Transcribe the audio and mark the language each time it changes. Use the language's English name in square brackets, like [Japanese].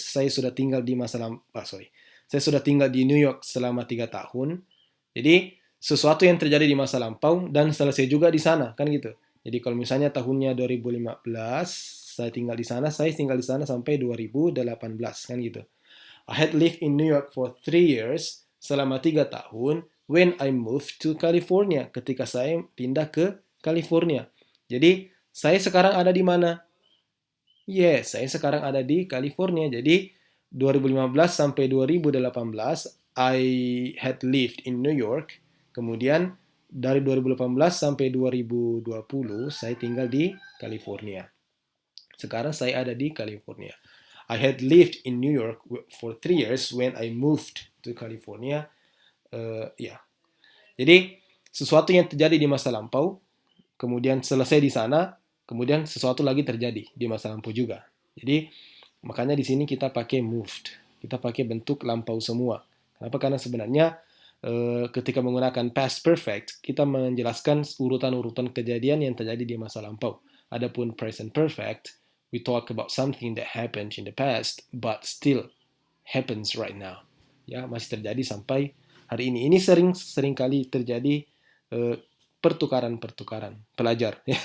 [Indonesian] Saya sudah tinggal di Saya sudah tinggal di New York selama 3 tahun. Jadi sesuatu yang terjadi di masa lampau dan selesai juga di sana, kan gitu. Jadi kalau misalnya tahunnya 2015, saya tinggal di sana sampai 2018, kan gitu. [English] I had lived in New York for 3 years, [Indonesian] selama 3 tahun, [English] when I moved to California, [Indonesian] ketika saya pindah ke California. Jadi, saya sekarang ada di mana? Yes, saya sekarang ada di California. Jadi, 2015 sampai 2018, [English] I had lived in New York. [Indonesian] Kemudian, dari 2018 sampai 2020, saya tinggal di California. Sekarang saya ada di California. [English] I had lived in New York for 3 years when I moved to California. [Indonesian] Ya, jadi sesuatu yang terjadi di masa lampau, kemudian selesai di sana, kemudian sesuatu lagi terjadi di masa lampau juga. Jadi makanya di sini kita pakai moved, kita pakai bentuk lampau semua. Kenapa? Karena sebenarnya ketika menggunakan past perfect, kita menjelaskan urutan-urutan kejadian yang terjadi di masa lampau. [English] Adapun present perfect, we talk about something that happened in the past, but still happens right now. [Indonesian] Ya, masih terjadi sampai hari ini. Ini sering kali terjadi pertukaran pelajar.